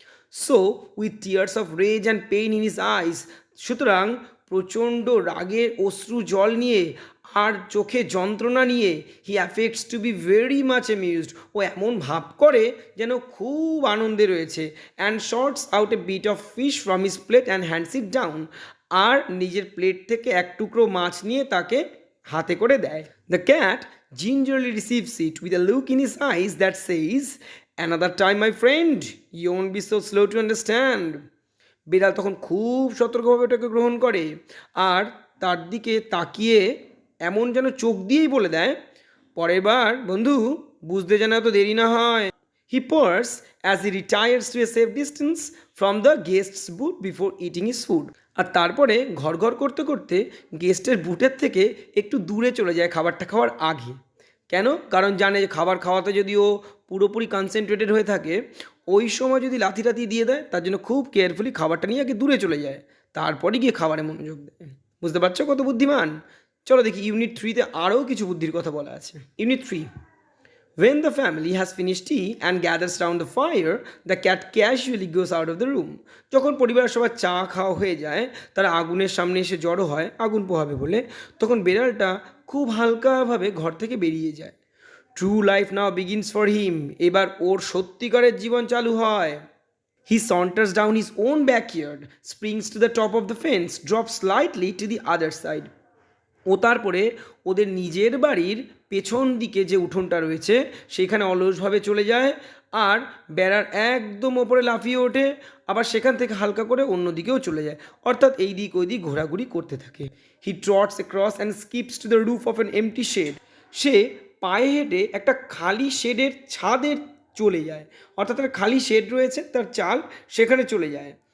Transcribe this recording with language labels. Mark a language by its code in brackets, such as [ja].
[en] So with tears of rage and pain in his eyes. [bn] সুতরাং প্রচণ্ড রাগের অশ্রু জল নিয়ে আর চোখে যন্ত্রণা নিয়ে, [en] He affects to be very much amused. [bn] ও এমন ভাব করে যেন খুব আনন্দে রয়েছে। [en] And shoots out a bit of fish from his plate and hands it down. [bn] আর নিজের প্লেট থেকে এক টুকরো মাছ নিয়ে তাকে হাতে করে দেয়। [en] The cat gingerly receives it with a look in his eyes that says, "Another time, my friend, you won't be so slow to understand." [bn] বিড়াল তখন খুব সতর্কভাবে ওটাকে গ্রহণ করে আর তার দিকে তাকিয়ে এমন যেন চোখ দিয়েই বলে দেয়, পরের বার বন্ধু বুঝতে যেন এত দেরি না হয়। [en] He purrs as he retires to a safe distance from the guest's boot before eating his food. [bn] আর তারপরে ঘর ঘর করতে করতে গেস্টের বুটের থেকে একটু দূরে চলে যায় খাবারটা খাওয়ার আগে। কেন? কারণ জানে যে খাবার খাওয়াতে যদি ও পুরোপুরি কনসেন্ট্রেটেড হয়ে থাকে, ওই সময় যদি লাথি টাথি দিয়ে দেয়, তার জন্য খুব কেয়ারফুলি খাবারটা নিয়ে আগে দূরে চলে যায়, তারপরে গিয়ে খাবারে মনোযোগ দেয়। বুঝতে পারছো কত বুদ্ধিমান? চলো দেখি ইউনিট 3-তে আরও কিছু বুদ্ধির কথা বলা আছে। Unit 3, [en] When the family has finished tea and gathers round the fire, the cat casually goes out of the room. [bn] যখন পরিবারের সবার চা খাওয়া হয়ে যায়, তারা আগুনের সামনে এসে জড়ো হয় আগুন পোহাবে বলে, তখন বেড়ালটা খুব হালকাভাবে ঘর থেকে বেরিয়ে যায়। [en] true life now begins for him, [bn] এবার ওর সত্যিকারের জীবন চালু হয়। [en] He saunters down his own backyard, springs to the top of the fence, drops slightly to the other side. [bn] ও তারপরে ওদের নিজের বাড়ির পেছন দিকে যে উঠোনটা রয়েছে সেইখানে অলসভাবে চলে যায়, আর বেড়ার একদম ওপরে লাফিয়ে ওঠে, আবার সেখান থেকে হালকা করে অন্য দিকেও চলে যায়, অর্থাৎ এই দিক ওই দিক ঘোরাঘুরি করতে থাকে। [en] He trots across and skips to the roof of an empty shed. [bn] সে পায়ে হেঁটে একটা খালি শেডের ছাদের চলে যায়, অর্থাৎ তার খালি শেড রয়েছে তার চাল, সেখানে চলে যায়।